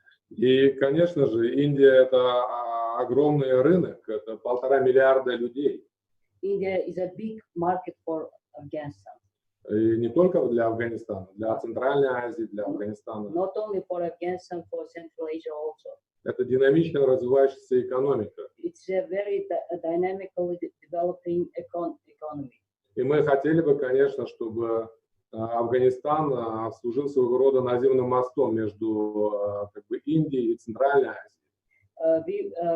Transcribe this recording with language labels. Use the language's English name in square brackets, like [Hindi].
[Russian] И, конечно же, Индия – это огромный рынок, это 1,5 миллиарда людей. [English] India is a big market for Afghanistan. [Russian] И не только для Афганистана, для Центральной Азии, для Афганистана. [English] Not only for Afghanistan, for Central Asia also. [Russian] Это динамично развивающаяся экономика. [English] It's a very dynamically developing economy. [Russian] И мы хотели бы, конечно, чтобы Афганистан служил своего рода наземным мостом между как бы Индией и Центральной Азией.